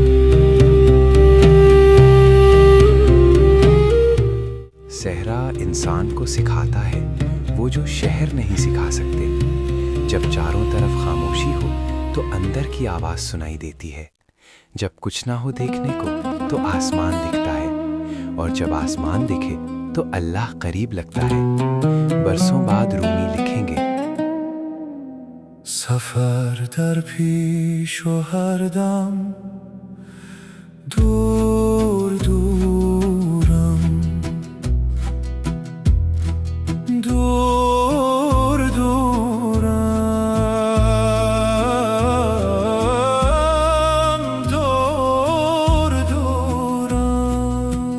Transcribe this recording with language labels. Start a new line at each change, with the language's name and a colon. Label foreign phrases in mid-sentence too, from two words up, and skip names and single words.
Urdu: صحرا انسان کو سکھاتا ہے وہ جو شہر نہیں سکھا سکتے۔ جب چاروں طرف خاموشی ہو تو اندر کی آواز سنائی دیتی ہے۔ جب کچھ نہ ہو دیکھنے کو تو آسمان دکھتا ہے، اور جب آسمان دکھے تو اللہ قریب لگتا ہے۔ برسوں بعد رومی لکھیں گے،
Persian: سفر در پیش و ہر دم دور دورم، دور دورم، دور دورم،